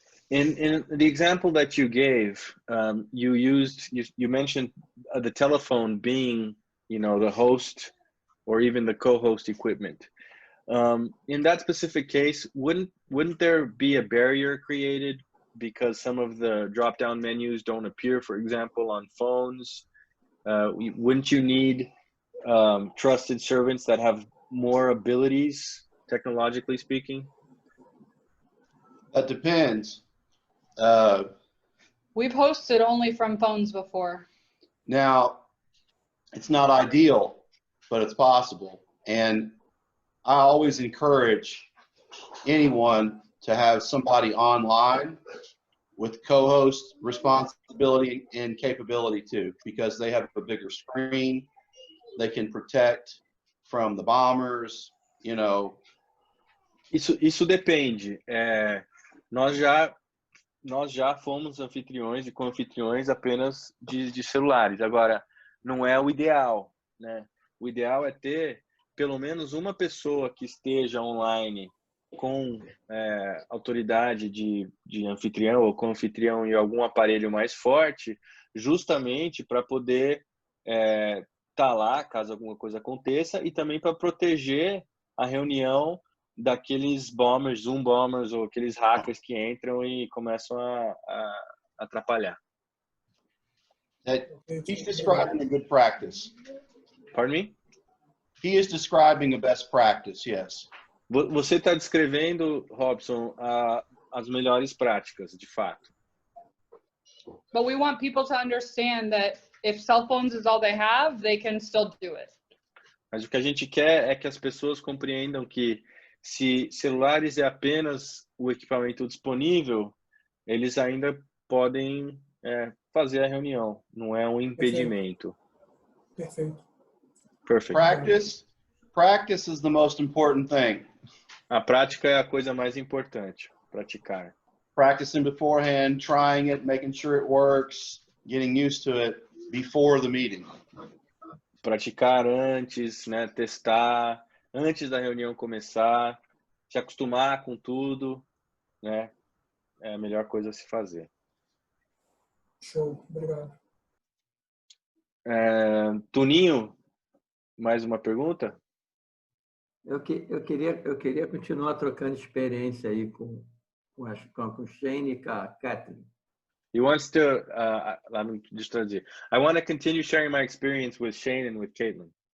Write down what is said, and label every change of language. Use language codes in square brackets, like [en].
[en] In the example that you gave, you mentioned the telephone being, the host or even the co-host equipment. In that specific case, wouldn't there be a barrier created because some of the drop-down menus don't appear, for example, on phones? Wouldn't you need trusted servants that have more abilities, technologically speaking? That depends. We've hosted only from phones before. Now, it's not ideal, but it's possible. And I always encourage anyone to have somebody online with co-host responsibility and capability too, because they have a bigger screen, they can protect from the bombers, [pt] Isso depende. Nós já fomos anfitriões e co-anfitriões apenas de celulares. Agora, não é o ideal, né? O ideal é ter pelo menos uma pessoa que esteja online com autoridade de anfitrião ou co-anfitrião e algum aparelho mais forte, justamente para poder estar lá caso alguma coisa aconteça e também para proteger a reunião daqueles bombers, Zoom bombers ou aqueles hackers que entram e começam a atrapalhar. [en] He's describing a good practice. Pardon me? He is describing a best practice, yes. [pt] Você está descrevendo, Robson, as melhores práticas, de fato. [en] But we want people to understand that if cell phones is all they have, they can still do it. [pt] Mas o que a gente quer é que as pessoas compreendam que se celulares é apenas o equipamento disponível, eles ainda podem fazer a reunião. Não é um impedimento. Perfeito. [en] Perfect. Practice is the most important thing. [pt] A prática é a coisa mais importante. Praticar. [en] Practicing beforehand, trying it, making sure it works, getting used to it before the meeting. [pt] Praticar antes, né? Testar antes da reunião começar, se acostumar com tudo, né? É a melhor coisa a se fazer. Show, obrigado. Tuninho, mais uma pergunta? Eu queria continuar trocando experiência aí com o Shane e com a Catherine. [en] He wants to, [pt] deixa eu traduzir. [en] I want to continue sharing my experience with Shane and with Caitlin.